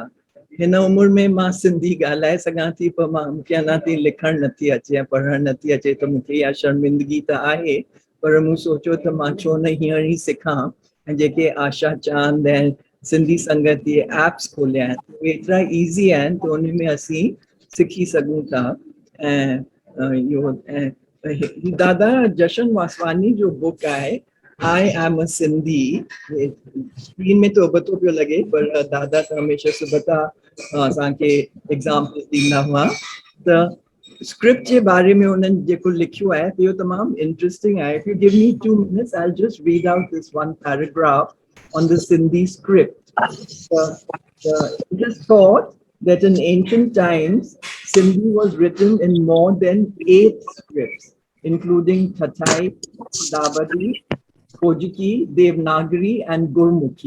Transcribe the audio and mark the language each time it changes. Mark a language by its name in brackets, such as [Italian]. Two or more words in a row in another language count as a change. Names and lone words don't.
[Sindhi] हिन उमिरि में मां सिंधी ॻाल्हाए सघां थी, पर मूंखे अञा ताईं लिखणु नथी अचे ऐं पढ़णु नथी अचे, त मूंखे इहा शर्मिंदगी त आहे, पर मूं सोचियो त मां छो न हींअर ई सिखां। ऐं जेके आशा चांद ऐं सिंधी संगत जे एप्स खोलिया आहिनि उहे एतिरा ईज़ी आहिनि त उन में असीं सिखी सघूं था। ऐं इहो दादा जशन वासवानी जो बुक आहे आई एम अ सिंधी, स्क्रीन में तो पतो पियो लॻे, पर दादा त हमेशह सुबुह असांखे एग्जाम्पल ॾींदा हुआ। त स्क्रिप्ट जे बारे में उन्हनि जेको लिखियो आहे इहो तमामु इंटरेस्टिंग आहे। [English] If you give me 2 minutes, I'll just read out this one paragraph on the Sindhi script. It is thought that in ancient times, Sindhi was written in more than 8 scripts, including Thatai, Dabadi, Kojiki, Devanagari, and Gurmukhi.